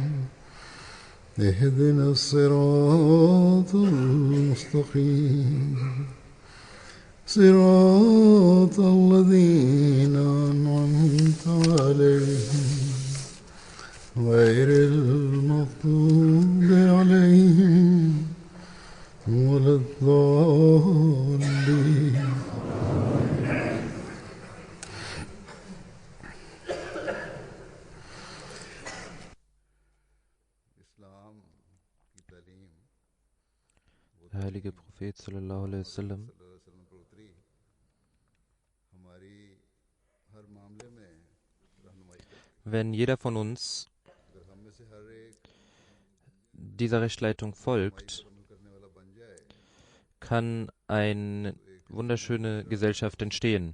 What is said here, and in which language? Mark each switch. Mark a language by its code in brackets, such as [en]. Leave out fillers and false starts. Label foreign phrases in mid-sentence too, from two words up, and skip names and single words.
[ar] اهدنا الصراط المستقيم صراط الذين أنعمت عليهم غير المغضوب عليهم ولا الضالين. [de] Der heilige Prophet [ar] صلى الله عليه وسلم [de] wenn jeder von uns dieser Rechtsleitung folgt, kann eine wunderschöne Gesellschaft entstehen.